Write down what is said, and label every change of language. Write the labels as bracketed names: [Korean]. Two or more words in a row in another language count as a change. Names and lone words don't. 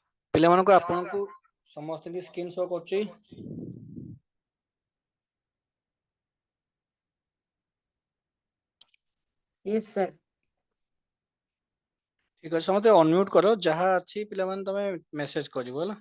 [Odia] ପିଲାମାନଙ୍କୁ ଆପଣଙ୍କୁ ସମସ୍ତଙ୍କୁ [English] screen show [Odia] କରୁଛି। [English] Yes, sir. [Odia] ठीक ଅଛି ସମସ୍ତେ ଅନମ୍ୟୁଟ୍ କର, ଯାହା ଅଛି ପିଲାମାନେ ତମେ ମେସେଜ କରିବ ହେଲା।